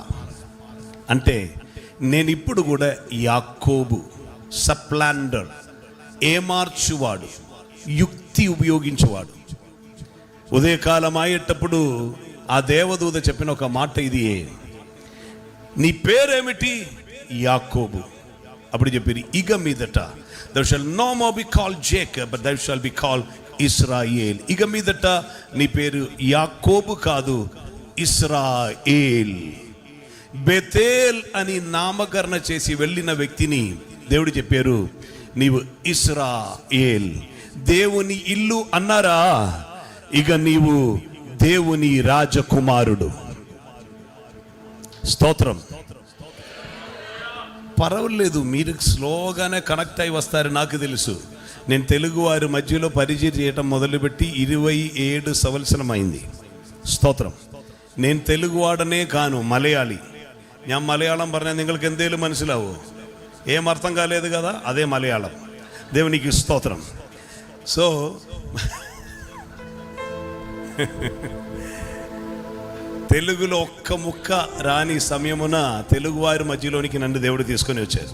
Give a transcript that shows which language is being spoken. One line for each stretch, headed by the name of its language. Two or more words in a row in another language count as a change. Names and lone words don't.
Telugu: అంటే నేను ఇప్పుడు కూడా యాకోబు, సప్లాండర్, ఏమార్చువాడు, యుక్తి ఉపయోగించేవాడు. ఉదయకాలం అయ్యేటప్పుడు ఆ దేవదూత చెప్పిన ఒక మాట ఇది, నీ పేరేమిటి? యాకోబు. అప్పుడు చెప్పారు, ఇక మీదట
English: thou shall no more be called Jacob, but thou shall be called Israel.
Telugu: ఇక మీదట నీ పేరు యాకోబు కాదు, ఇస్రాయేల్. బెతేల్ అని నామకరణ చేసి వెళ్ళిన వ్యక్తిని దేవుడు చెప్పారు, నీవు ఇస్రాయేల్, దేవుని ఇల్లు అన్నారా, ఇక నీవు దేవుని రాజకుమారుడు. స్తోత్రం. పర్వాలేదు, మీరు స్లోగానే కనెక్ట్ అయి వస్తారు, నాకు తెలుసు. నేను తెలుగు వారి మధ్యలో పరిచయం చేయటం మొదలుపెట్టి 27 సంవత్సరం అయింది. സ്തോത്രം. నేను తెలుగువాడనే కాను,
Malayalam: മലയാളി. ഞാൻ മലയാളം പറഞ്ഞാൽ നിങ്ങൾക്ക് എന്തേലും മനസ്സിലാവോ?
Telugu: ఏమర్థం కాలేదు కదా, అదే మలయాళం. దేవునికి స్తోత్రం. సో తెలుగులో ఒక్క ముక్క రాని సమయమున తెలుగువారి మధ్యలోనికి నన్ను దేవుడు తీసుకొని వచ్చారు.